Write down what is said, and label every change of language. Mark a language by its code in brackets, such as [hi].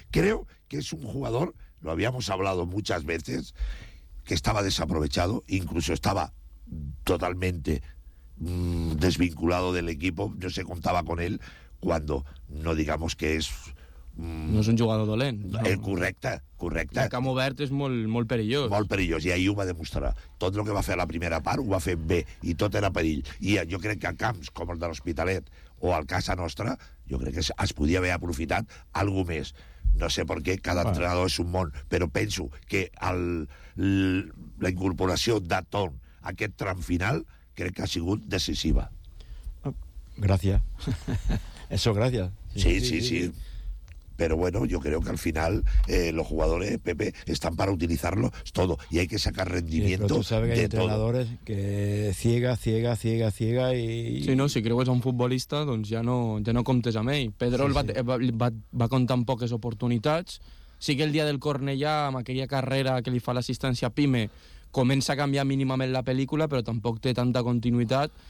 [es] Creo que es un jugador, lo habíamos hablado muchas veces, que estaba desaprovechado, incluso estaba totalmente desvinculado del equipo, no se contaba con él, cuando no digamos que es [ca] No és un jugador dolent. El correcte, correcte. El camp obert és molt, molt perillós. Molt perillós, i ahir ho va demostrar. Tot el que va fer a la primera part ho va fer bé, i tot era perill. I jo crec que a camps com el de l'Hospitalet o al casa nostra, jo crec que es podia haver aprofitat algú més. No sé per què, cada entrenador és un món, però penso que la incorporació de Ton a aquest tram final crec que ha sigut decisiva. Gràcies. Eso, gràcies. Sí. [es] Pero bueno, yo creo que al final los jugadores, Pepe, están para utilizarlo todo. Y hay que sacar rendimiento de todo. Sí, pero tú sabes que hay entrenadores todo. Que ciega y... [ca] Sí, no, si creus un futbolista, doncs ja no comptes amb ell. Pedro sí, va comptar amb poques oportunitats. Sí que el dia del Cornellà, amb aquella carrera que li fa l'assistència a Pime, comença a canviar mínimament la pel·lícula, però tampoc té tanta continuïtat.